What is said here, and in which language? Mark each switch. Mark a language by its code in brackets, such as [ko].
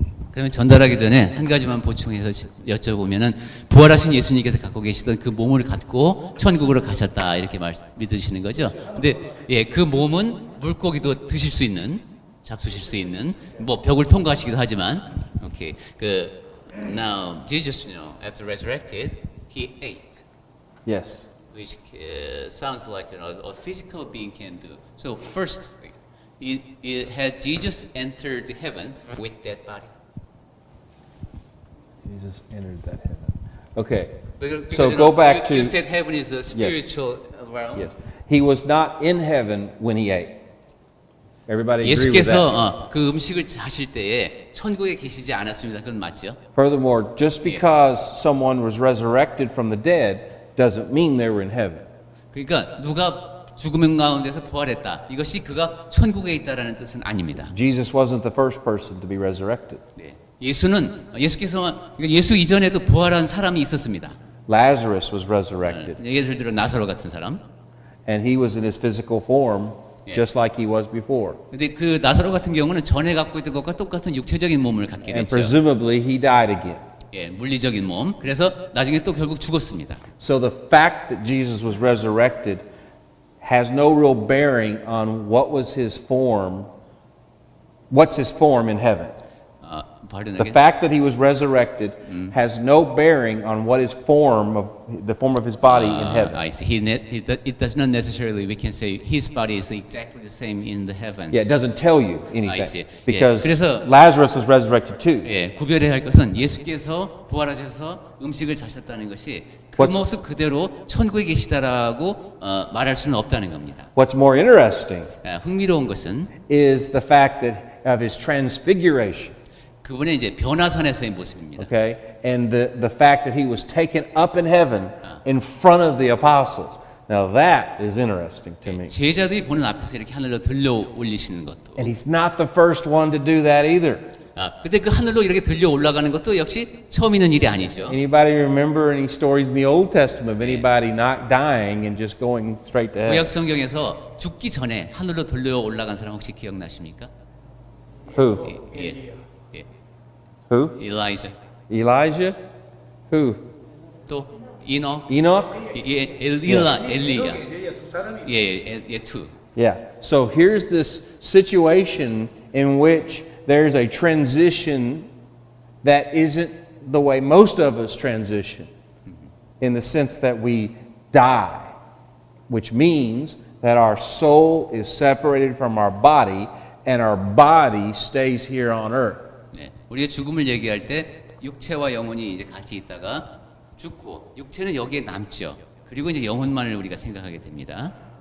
[ko] 그러면 전달하기 전에 한 가지만 보충해서 여쭤보면은 부활하신 예수님께서 갖고 계시던 그 몸을 갖고 천국으로 가셨다 이렇게 믿으시는 거죠. 근데 예, 그 몸은 물고기도 드실 수 있는, 잡수실 수 있는, 뭐 벽을 통과하시기도 하지만, 오케이. [en] Now Jesus, after resurrected, he ate, Yes. which sounds like a physical being can do. So first, had Jesus entered heaven with that body? Jesus entered that heaven. Okay. Because, So go back to you said heaven is a spiritual realm. yes. He was not in heaven when he ate. Everybody agree with that? [ko] 예수께서 그 음식을 하실 때에 천국에 계시지 않았습니다. 그건 맞죠? [en] Furthermore, just because someone was resurrected from the dead doesn't mean they were in heaven. [ko] 그러니까 누가 죽음 가운데서 부활했다. 이것이 그가 천국에 있다라는 뜻은 아닙니다. [en] Jesus wasn't the first person to be resurrected. [ko] 네. 예수께서 예수 이전에도 부활한 사람이 있었습니다. [en] Lazarus was resurrected, [ko] 예를 들어 나사로 같은 사람. [en] and he was in his physical form just like he was before. [ko] 근데 그 나사로 같은 경우는 전에 갖고 있던 것과 똑같은 육체적인 몸을 갖게 [en] And [ko] 됐죠. [en] presumably he died again. [ko] 예, 물리적인 몸. 그래서 나중에 또 결국 죽었습니다. [en] So the fact that Jesus was resurrected has no real bearing on what's his form in heaven. pardon The again. fact that he was resurrected has no bearing on what his form of his body in heaven. I see. It does not necessarily we can say his body is exactly the same in the heaven. Yeah, it doesn't tell you I anything see. because Yeah, [ko] 그래서- [en] Lazarus was resurrected too. [ko] 예, 구별해야 할 것은 예수께서 부활하셔서 음식을 자셨다는 것이 그 [en] What's- [ko] 모습 그대로 천국에 계시다라고 말할 수는 없다는 겁니다. [en] What's more interesting [ko] 흥미로운 것은 [en] is the fact that of his transfiguration, [ko] 그분의 이제 변화산에서의 모습입니다. [en] okay? And the fact that he was taken up in heaven in front of the apostles. Now that is interesting to me. [ko] 제자들이 보는 앞에서 이렇게 하늘로 들려 올리시는 것도. [en] And he's not the first one to do that either. [ko] 근데 그 하늘로 이렇게 들려 올라가는 것도 역시 처음 있는 일이 아니죠. [en] Anybody remember any stories in the Old Testament of anybody not dying and just going straight to heaven? [ko] 구약 성경에서 죽기 전에 하늘로 들려 올라간 사람 혹시 기억나십니까? [en] Who? [ko] 예. [en] Who? [ko] 엘라이자. [en] Elijah? Who? [ko] 또 이녹. [en] Enoch? [ko] 엘리야. 예, [en] two. Yeah. So here's this situation in which there's a transition that isn't the way most of us transition, in the sense that we die, which means that our soul is separated from our body and our body stays here on earth. [ko] 네, 우리가 죽음을 얘기할 때 육체와 영혼이 이제 같이 있다가 죽고 육체는 여기에 남죠. 그리고 이제 영혼만을 우리가 생각하게 됩니다.